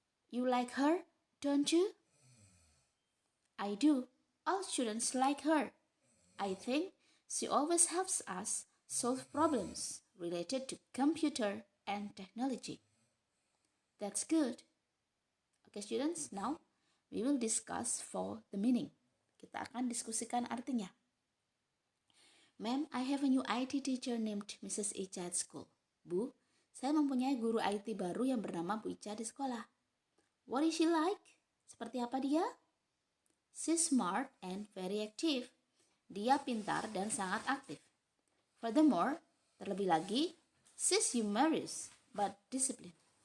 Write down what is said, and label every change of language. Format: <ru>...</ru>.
<en>You like her, don't you? I do. All students like her. I think she always helps us solve problems related to computer and technology. That's good. Okay students, now we will discuss for the meaning.</en> <id>Kita akan diskusikan artinya.</id> <en>Ma'am, I have a new IT teacher named Mrs. Icha at school.</en> <id>Bu, saya mempunyai guru IT baru yang bernama Bu Icha di sekolah.</id> <en>What is she like?</en> <id>Seperti apa dia?</id> <en>She's smart and very active.</en> <id>Dia pintar dan sangat aktif.</id> <en>Furthermore,</en> <id>terlebih lagi,</id> <en>she's humorous but disciplined.</en>